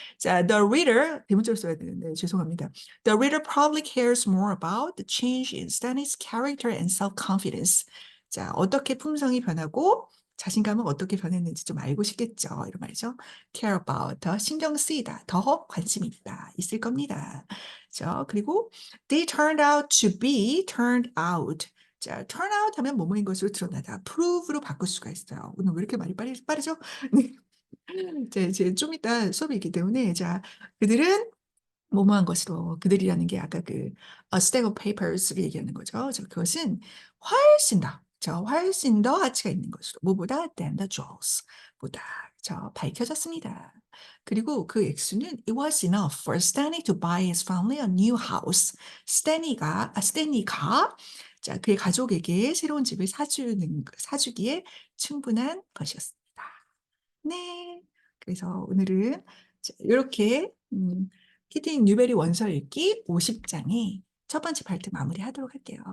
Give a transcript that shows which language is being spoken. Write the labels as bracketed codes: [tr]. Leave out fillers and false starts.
[ko] 자, [en] the reader, [ko] 대문자로 써야 되는데 죄송합니다. [en] The reader probably cares more about the change in Stanley's character and self-confidence. [ko] 자, 어떻게 품성이 변하고 자신감은 어떻게 변했는지 좀 알고 싶겠죠. 이런 말이죠. care about, 더 신경 쓰이다, 더 관심이 있을 겁니다. 자, 그리고 [en] they turned out to be turned out. [ko] 자, turn out 하면 뭐뭐인 것으로 드러나다. prove로 바꿀 수가 있어요. 오늘 왜 이렇게 말이 빠르죠? 네. 자, 이제 좀 이따 수업이 있기 때문에, 자, 그들은 뭐뭐한 것으로, 그들이라는 게 아까 그 a stack of papers를 얘기하는 거죠. 자, 그것은 훨씬 더 가치가 있는 것으로, 뭐보다 [en] than the jewels, [ko] 보다, 밝혀졌습니다. 그리고 그 액수는 [en] it was enough for Stanley to buy his family a new house. [ko] 스탠리가 자, 그의 가족에게 새로운 집을 사주기에 충분한 것이었습니다. 네. 그래서 오늘은 이렇게 히딩 뉴베리 원서 읽기 50장의 첫 번째 파트 마무리하도록 할게요.